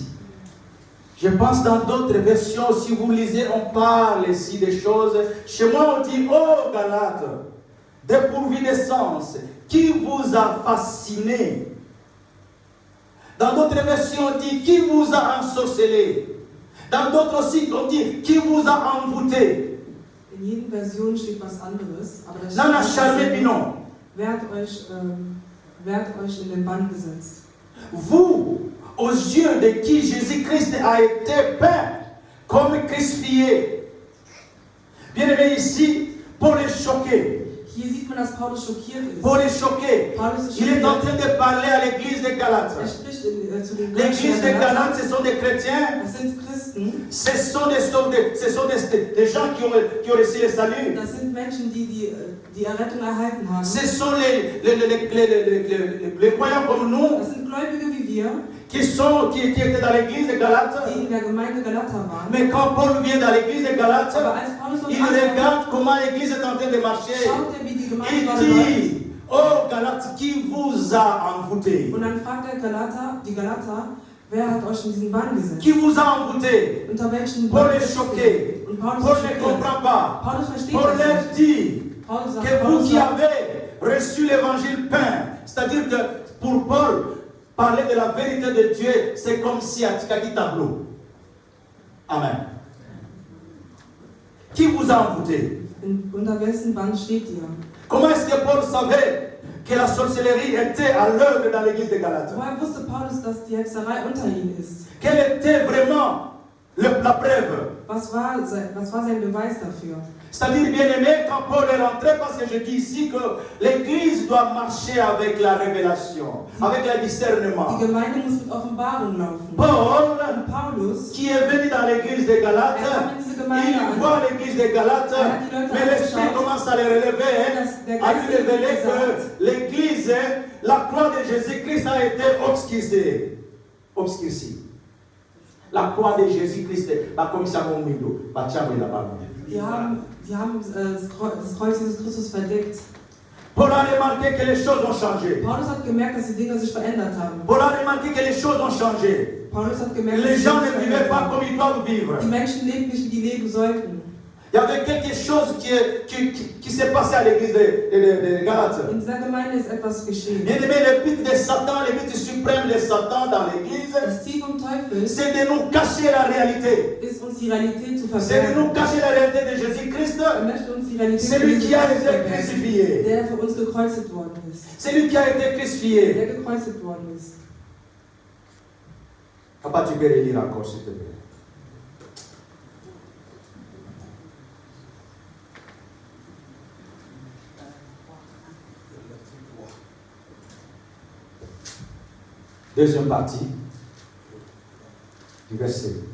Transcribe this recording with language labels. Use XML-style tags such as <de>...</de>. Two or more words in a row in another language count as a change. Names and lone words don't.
<fr>Je pense dans d'autres versions, si vous lisez, on parle ici des choses. Chez moi, on dit, oh Galates, dépourvu de sens, qui vous a fasciné? Dans d'autres versions, on dit, qui vous a ensorcelé? Dans d'autres aussi, on dit, qui vous a envoûté?</fr> <de>In jedem Version steht was anderes, aber das</de> <fr>N'en a charmé binon.</fr> <de>Wer hat euch in den Bann gesetzt?</de> <fr>Vous, aux yeux de qui Jésus-Christ a été peint comme crucifié. Bien aimé ici, pour les choquer.</fr> <de>Hier sieht man, dass Paulus schockiert ist.</de> <fr>Pour les choquer.</fr> <de>Paulus ist</de> <fr>Il est en</fr> <de>schockiert.</de> <fr>train de parler à l'église de Galates.</fr> <de>Spricht zu den</de> <fr>L'église de Galates, ce sont des chrétiens.</fr> <de>Das sind Christen.</de> <fr>Ce sont des gens qui ont reçu le salut.</fr> <de>Das sind Menschen, die Errettung erhalten haben.</de> <fr>Ce sont les croyants comme nous</fr> <de>Das sind Gläubige wie wir,</de> <fr>qui étaient dans l'église de Galates.</fr> <de>die in der Gemeinde Galater waren.</de> <fr>Mais quand Paul vient dans l'église de Galates,</fr> <de>Aber als Paulus dort</de> <fr>il</fr> <de>ankommt,</de> <fr>regarde comment l'église est en train de marcher.</fr> <de>schaut er, wie die Gemeinde</de> <fr>Il</fr> <de>gerade läuft.</de> <fr>dit, Oh Galates, qui vous a envoûté?</fr> <de>Und dann fragt die Galater, wer hat euch in diesen Bann gesetzt?</de> <fr>Qui vous a envoûté?</fr> <de>Unter welchen</de> <fr>Paul</fr> <de>Bann</de> <fr>est choqué.</fr> <de>Und Paulus</de> <fr>Paul</fr> <de>ist</de> <fr>ne</fr> <de>schockiert.</de> <fr>comprend pas.</fr> <de>Paulus versteht</de> <fr>Paul</fr> <de>das</de> <fr>leur</fr> <de>nicht.</de> <fr>dit</fr> <de>Paulus sagt,</de> <fr>que vous qui avez reçu l'évangile peint, c'est-à-dire que pour Paul, parler de la vérité de Dieu, c'est comme si à Tikaki tableau. Amen. Qui vous a envoûté?</fr> <de>Unter wessen Bann steht ihr?</de> <fr>Comment est-ce que Paul savait que la sorcellerie était à l'œuvre dans l'église de Galate?</fr> <de>Woher wusste Paulus, dass die Hexerei unter ihnen ist?</de> <fr>Quelle était vraiment la preuve?</fr> <de>Was war sein Beweis dafür?</de> <fr>C'est-à-dire, bien aimé, quand Paul est rentré, parce que je dis ici que l'Église doit marcher avec la révélation, avec le discernement.</fr> <de>Die Gemeinde muss mit Offenbarung laufen.</de> <fr>Paul,</fr> <de>Und Paulus,</de> <fr>qui est venu dans l'Église de Galate, il voit l'Église de Galate, mais l'Esprit commence à les relever, à lui révéler que l'Église, la croix de Jésus-Christ a été obscurcie. La croix de Jésus-Christ, comme ça, mon window,</fr> <de>die haben das Kreuz Jesus Christus verdeckt.</de> <fr>Paul a remarqué que les choses ont changé.</fr> <de>Paulus hat gemerkt, dass die Dinge sich verändert haben.</de> <fr>Paul a remarqué que les choses ont changé.</fr> <de>Paulus hat gemerkt,</de> <fr>Les</fr> <de>dass</de> <fr>gens</fr> <de>die</de> <fr>ne</fr> <de>Dinge</de> <fr>vivaient</fr> <de>verändert</de> <fr>pas</fr> <de>haben.</de> <fr>comme ils doivent vivre.</fr> <de>Die Menschen lebten nicht, wie die leben sollten.</de> <fr>Il y avait quelque chose qui s'est passé à l'église de Galate.</fr> <de>In dieser Gemeinde ist etwas geschehen.</de> <fr>Bien aimé, le but de Satan, le but suprême de Satan dans l'église,</fr> <de>Das Ziel vom Teufel</de> <fr>c'est de nous cacher la réalité.</fr> <de>ist, uns die Realität zu</de> <fr>C'est de nous</fr> <de>verbergen.</de> <fr>cacher la réalité de Jésus-Christ.</fr> <de>Er möchte uns die Realität</de> <fr>C'est lui qui a été</fr> <de>verbergen,</de> <fr>crucifié.</fr> <de>der für uns gekreuzigt worden ist.</de> <fr>C'est lui qui a été crucifié.</fr> <de>Der gekreuzigt worden ist.</de> <fr>Papa, tu peux relire encore, s'il te plaît. Deuxième partie du verset.</fr>